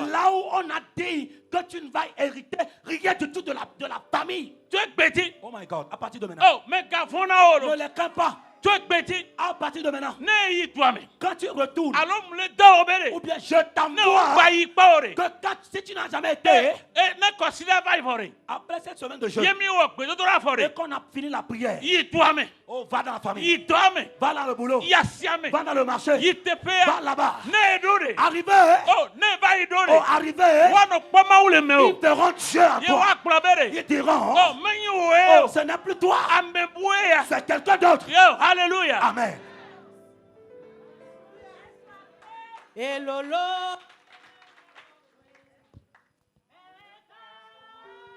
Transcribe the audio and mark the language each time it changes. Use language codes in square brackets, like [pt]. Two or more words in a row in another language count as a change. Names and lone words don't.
[fr] là où on a dit que tu ne vas hériter rien du tout de la famille. [ee] To egbe dzi. [en] Oh my God, [fr] à partir de maintenant, [ee] Oh, me gavɔ na o [fr] ne [ee] lo. [fr] les crains pas. [ee] To egbe dzi. [fr] À partir de maintenant, [ee] Ne yi toa me. [fr] quand tu retournes, [ee] Alo mu le dɔ o be [fr] ou [ee] de. [fr] bien je [ee] Ne wo [fr] t'envoie, [ee] gba yi kpɔ o de. [fr] que si tu n'as jamais été, [ee] Ne kɔsi ɖe va yi fɔ de. [fr] après cette semaine de jeûne, [ee] Ye mi wɔ gbedodo la fɔ [fr] et [ee] de. [fr] qu'on a fini la prière, [ee] Yi toa me. [fr] oh, va dans la famille, [ee] Yi dɔ me. [fr] va dans le boulot, [ee] Yi asia me. [fr] va dans le marché, [ee] Yi teƒe [fr] va [ee] ya. [fr] là-bas. [ee] Ne ye do de. [fr] Arrivé, [ee] Oh, ne va yi do [fr] oh, [ee] de. [fr] arrivé, [ee] Wa nɔ kpɔ Mawu le me [fr] ils [ee] o. [fr] verront Dieu à [ee] Ye [fr] toi. [ee] wa gblɔ be de. [fr] Ils diront, [ee] Oh, me nyi wo ye [fr] oh, [ee] o. [fr] ce n'est plus toi, [ee] Ame bue ya. [fr] c'est quelqu'un d'autre. Yo, hallelujah. Amen. Et Lolo.